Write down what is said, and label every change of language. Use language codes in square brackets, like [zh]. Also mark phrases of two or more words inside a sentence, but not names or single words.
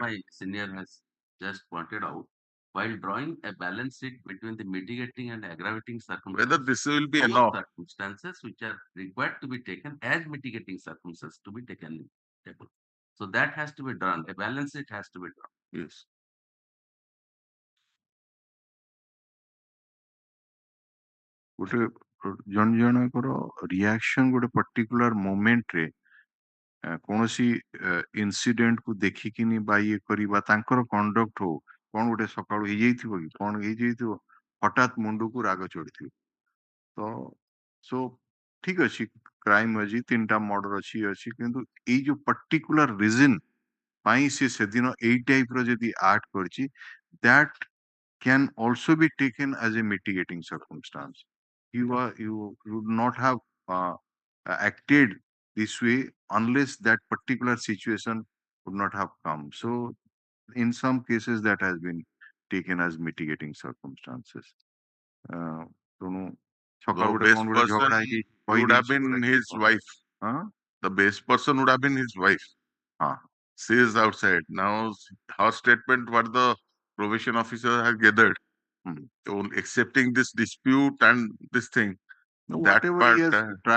[en] my senior has just pointed out, while drawing a balance sheet between the mitigating and aggravating circumstances, Whether this will be those enough. circumstances which are required to be taken as mitigating circumstances to be taken in table. So that has to be done. A balance sheet has to be done. Yes. [or] ଗୋଟେ ଜଣ ଜଣଙ୍କର ରିଆକ୍ସନ ଗୋଟେ [en] particular moment-re [or] କୌଣସି ଇନସିଡେଣ୍ଟ କୁ ଦେଖିକିନି ବା ଇଏ କରିବା ତାଙ୍କର କଣ୍ଡକ୍ଟ ହଉ କଣ ଗୋଟେ ସକାଳୁ ହେଇଯାଇଥିବ କି କଣ ହେଇଯାଇଥିବ ହଠାତ୍ ମୁଣ୍ଡକୁ ରାଗ ଚଢିଥିବ ତ ସୋ ଠିକ ଅଛି କ୍ରାଇମ ଅଛି 3ଟା ମର୍ଡର ଅଛି କିନ୍ତୁ ଏଇ ଯୋଉ [en] particular reason [or] ପାଇଁ ସେ ସେଦିନ ଏଇ ଟାଇପ ର ଯଦି ଆକ୍ଟ କରିଛି [en] that can also be taken as a mitigating circumstance. You would not have acted this way unless that particular situation would not have come. So in some cases that has been taken as mitigating circumstances. [or] ତେଣୁ ସକାଳୁ ଗୋଟେ [en] best [or] କଣ ଗୋଟେ [en] person [or] ଝଗଡା ହେଇଯାଇଛି [en] would have been his wife. Huh? The best person would have been his wife. She is outside. Now her statement, what the probation officer has gathered, on accepting this dispute and this thing, No, that whatever part he has tried